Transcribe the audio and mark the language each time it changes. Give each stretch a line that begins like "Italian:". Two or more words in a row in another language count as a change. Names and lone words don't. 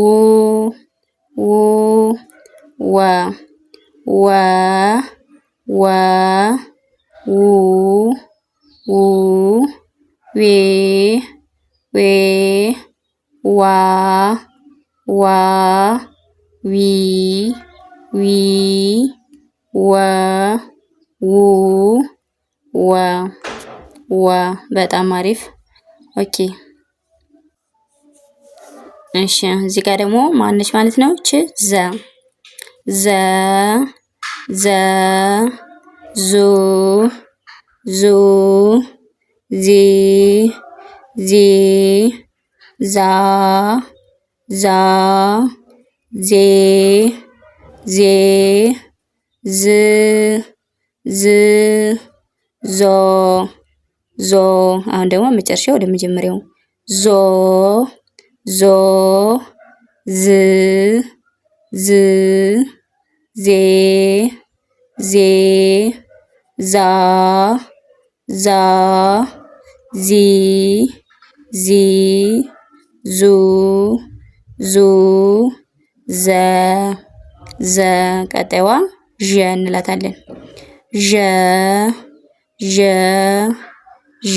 Amharic: ው ወ ወ ወ ው ው ዌ ዌ ዋ ዋ ዊ ዊ ወ ው ወ ወ በጣም አሪፍ። ኦኬ እሺ እዚህ ጋር ደግሞ ማነች ማለት ነው? እቺ ዘ ዘ ዘ ዙ ዙ ዚ ዚ ዛ ዛ ዜ ዜ ዝ ዝ ዞ ዞ አሁን ደግሞ መጨረሻ ወደ መጀመሪያው ዞ ዞ ዝ ዝ ዜ ዜ ዛ ዛ ዚ ዚ ዙ ዙ ዘ ዘ ቀጣይዋ ዠ እንላታለን። ዠ ዠ ዡ